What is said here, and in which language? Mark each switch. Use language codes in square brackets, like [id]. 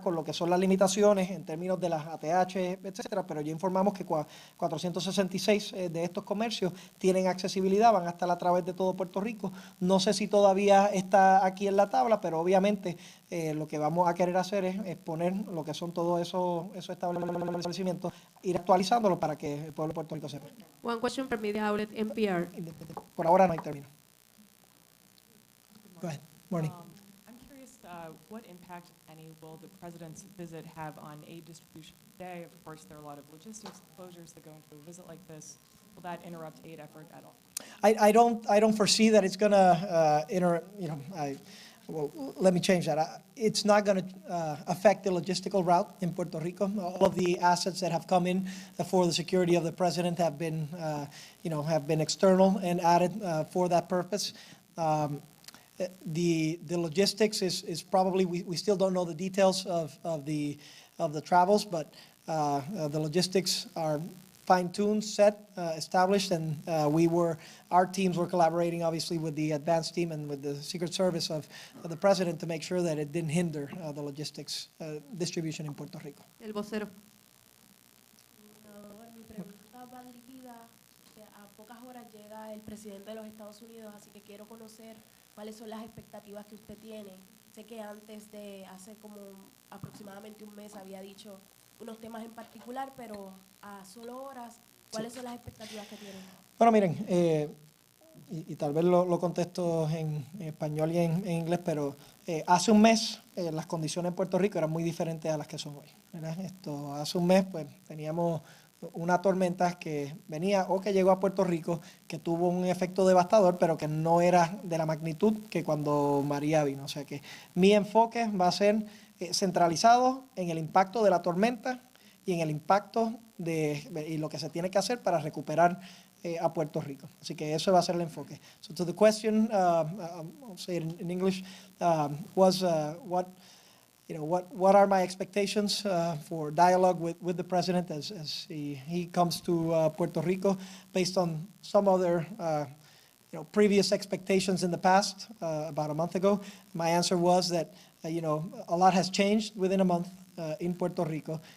[es] Con lo que son las limitaciones en términos de las ATH, etcétera, pero ya informamos que 466 de estos comercios tienen accesibilidad, van a estar a través de todo Puerto Rico. No sé si todavía está aquí en la tabla, pero obviamente lo que vamos a querer hacer es poner lo que son todos esos establecimientos, ir actualizándolo para que el pueblo de Puerto Rico sepa. [en] One question from media outlet NPR. [es] Por ahora no hay término. [en] Go ahead. Morning. I'm curious, what impact, if any, will the president's visit have on aid distribution today? Of course, there are a lot of logistics closures that go into a visit like this. Will that interrupt aid effort at all? I don't foresee that it's going to well, let me change that. It's not going to affect the logistical route in Puerto Rico. All of the assets that have come in for the security of the president have been external and added for that purpose. The logistics is probably, we still don't know the details of the travels, but the logistics are fine-tuned, set, established, and our teams were collaborating obviously with the advanced team and with the Secret Service of the president to make sure that it didn't hinder the logistics distribution in Puerto Rico. [es] El vocero. Mi pregunta va dirigida que a pocas horas llega el presidente de los Estados Unidos, así que quiero conocer cuáles son las expectativas que usted tiene. Sé que antes de hace como aproximadamente un mes había dicho unos temas en particular, pero a solo horas, ¿cuáles son las expectativas que tienen? Bueno, miren, y tal vez lo contesto en español y en inglés, pero hace un mes las condiciones en Puerto Rico eran muy diferentes a las que son hoy, ¿verdad? Hace un mes pues teníamos una tormenta que venía o que llegó a Puerto Rico, que tuvo un efecto devastador, pero que no era de la magnitud que cuando María vino. O sea que mi enfoque va a ser centralizado en el impacto de la tormenta y en el impacto y lo que se tiene que hacer para recuperar a Puerto Rico. Así que eso va a ser el enfoque. [en] So to the question, I'll say it in English, was what are my expectations for dialogue with the president as he comes to Puerto Rico based on some other previous expectations in the past, about a month ago. My answer was that a lot has changed within a month. in Puerto Rico.